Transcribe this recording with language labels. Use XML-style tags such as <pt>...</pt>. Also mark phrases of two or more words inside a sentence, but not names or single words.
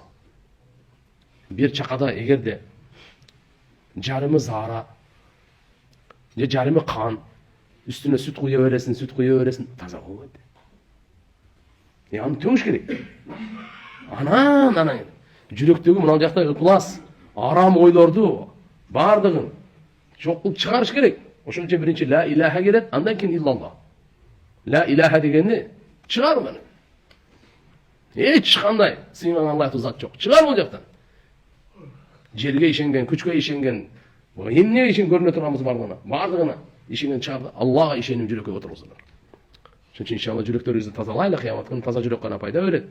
<ky>Бир чакада эгерде жарымы заара, же жарымы кан, үстүнө сүт куя бересин, таза болбойт. Аны төңүш керек. Анан жүрөктөгү мына жактагы ыкылас, арам ойлорду бардыгын жок кылып чыгарыш керек. Ошон үчүн биринчи</ky> <ar>لا إله</ar> <ky>келет, андан кийин иллаллах.</ky> <ar>لا إله</ar> <ky>дегенди чыгар мени. Эч кандай сыйман Аллахтын зат жок. Чыгар бул жактан. Жерге ишенген, күчкө ишенген, эмне ишен көрүнө турганбыз бардыгына ишенген чыгарды. Аллага ишеним жүрөккө отургузулар. Ошон үчүн иншалла жүрөктөрүбүздү тазалайлы, кыямат күнү таза жүрөк гана пайда берет.</ky>